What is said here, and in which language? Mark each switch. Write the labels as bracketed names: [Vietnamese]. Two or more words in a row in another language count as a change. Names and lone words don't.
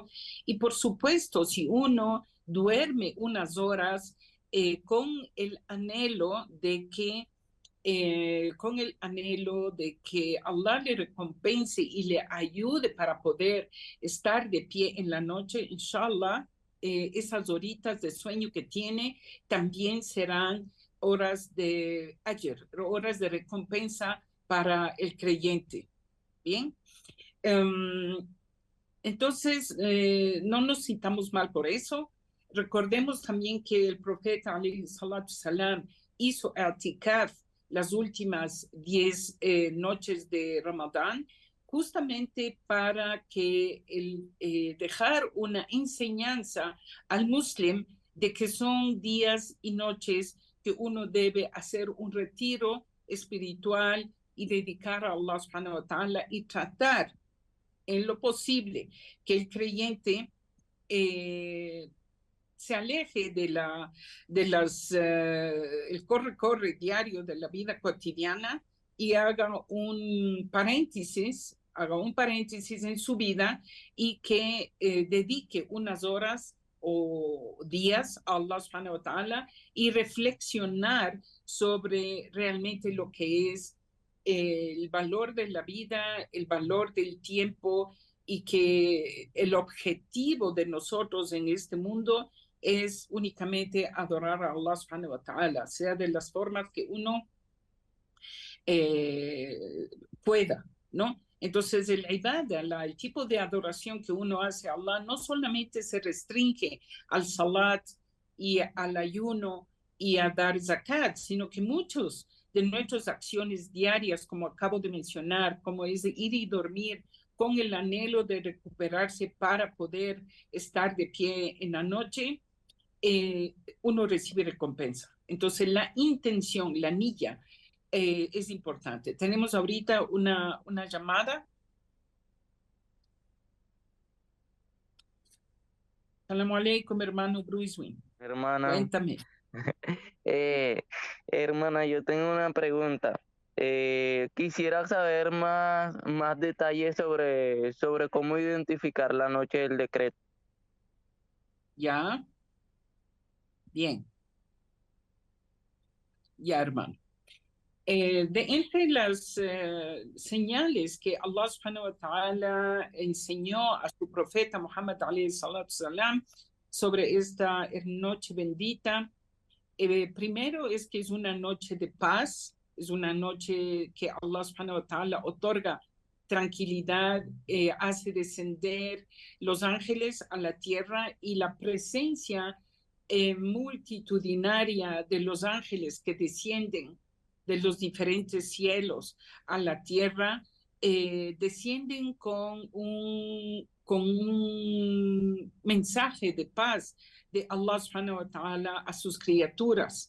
[Spanish] Y por supuesto, si uno duerme unas horas con el anhelo de que Allah le recompense y le ayude para poder estar de pie en la noche, inshallah, esas horitas de sueño que tiene también serán horas de ajr, horas de recompensa para el creyente. Bien. Entonces, no nos sintamos mal por eso. Recordemos también que el profeta [Arabic] عليه الصلاة السلام [Spanish] hizo i'tikaf las últimas 10 noches de Ramadán, justamente para que dejar una enseñanza al muslim de que son días y noches que uno debe hacer un retiro espiritual y dedicar a Allah [Arabic] سبحانه وتعالى [Spanish] y tratar en lo posible que el creyente se aleje el corre-corre diario de la vida cotidiana y haga un paréntesis en su vida y que dedique unas horas o días a Allah [Arabic] سبحانه وتعالى [Spanish] y reflexionar sobre realmente lo que es el valor de la vida, el valor del tiempo y que el objetivo de nosotros en este mundo es únicamente adorar a Allah [Arabic] سبحانه وتعالى, [Spanish] sea de las formas que uno pueda, ¿no? Entonces, el ibadah, el tipo de adoración que uno hace a Allah, no solamente se restringe al salat y al ayuno y a dar zakat, sino que muchos de nuestras acciones diarias, como acabo de mencionar, como es de ir y dormir con el anhelo de recuperarse para poder estar de pie en la noche, uno recibe recompensa. Entonces, la intención, la niyya, es importante. Tenemos ahorita una llamada. [Arabic] سلام عليكم, [Spanish] hermano Bruiswin. Hermana, Cuéntame. eh, hermana, yo tengo una pregunta. Quisiera saber más detalles sobre cómo identificar la noche del decreto. ¿Ya? Bien. Ya, hermano. Entre las señales que Allah [Arabic] سبحانه وتعالى [Spanish] enseñó a su profeta Muhammad [Arabic] عليه الصلاة السلام [Spanish] sobre esta noche bendita, primero es que es una noche de paz, es una noche que Allah [Arabic] سبحانه وتعالى [Spanish] otorga tranquilidad, hace descender los ángeles a la tierra y la presencia multitudinaria de los ángeles que descienden de los diferentes cielos a la tierra, descienden con un mensaje de paz de Allah [Arabic] سبحانه وتعالى [Spanish] a sus criaturas.